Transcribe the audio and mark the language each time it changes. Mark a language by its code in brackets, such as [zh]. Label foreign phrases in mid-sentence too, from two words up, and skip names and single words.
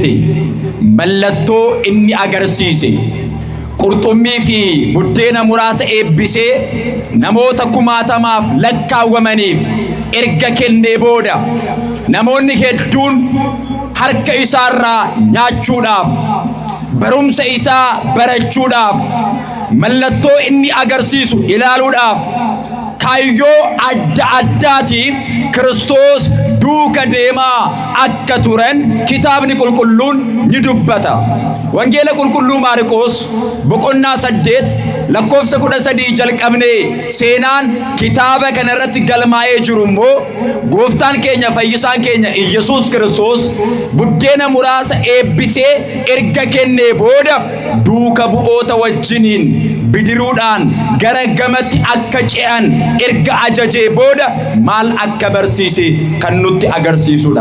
[om] mallattoo inni agarsiisee qurxummii fi buddeena muraasa eebbisee namoota kumaatamaaf lakkaawamaniif erga kenne booda namoonni heddun harka isaarraa nyaachuudhaaf barumsa isaa barachuudhaaf mallattoo inni agarsiisu ilaaluudhaaf kaayyoo adda addaatiif Kiristoos duuka deemaa akka turan kitaabni qulqulluun ni dubbata. Wangeela qulqulluu Maarqos boqonnaa 8 lakkoofsa 13 jalqabnee seenaan kitaaba kana irratti galmaa'ee jiru immoo gooftaan keenya fayyisaan keenya Iyyasuus Kiristoos buddeena muraasa eebbisee erga kennee booda duuka bu'oota wajjiniin bidiruudhaan gara gamatti akka ce'an erga ajajee booda maal akka barsiise kan nutti agarsiisudha.